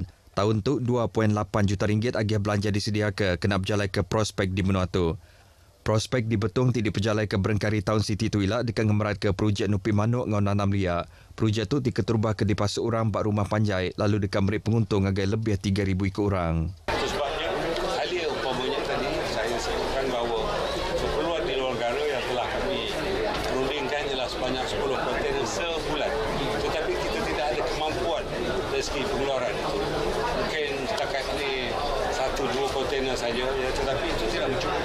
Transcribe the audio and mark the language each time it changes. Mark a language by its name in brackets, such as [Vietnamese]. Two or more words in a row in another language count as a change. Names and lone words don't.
[Iban] Tahun tu 2.8 juta ringgit agih belanja disedia ke kena berjalai ke prospek di menua tu. Prospek di Betung ti diperjalai ke berengkari tahun Siti tu ilah dekat ngemerat ke projek Nupi Manuk ngau nanam liak. Projek tu diketerubah ke dipasuk orang bak rumah panjai lalu dekat merik penguntung agak lebih 3,000 ikut orang. [Malay] Sebanyak 10 kontainer sebulan. Tetapi kita tidak ada kemampuan dari segi pengeluaran itu. Mungkin setakat ini 1-2 kontainer saja, ya, tetapi itu tidak mencukupi.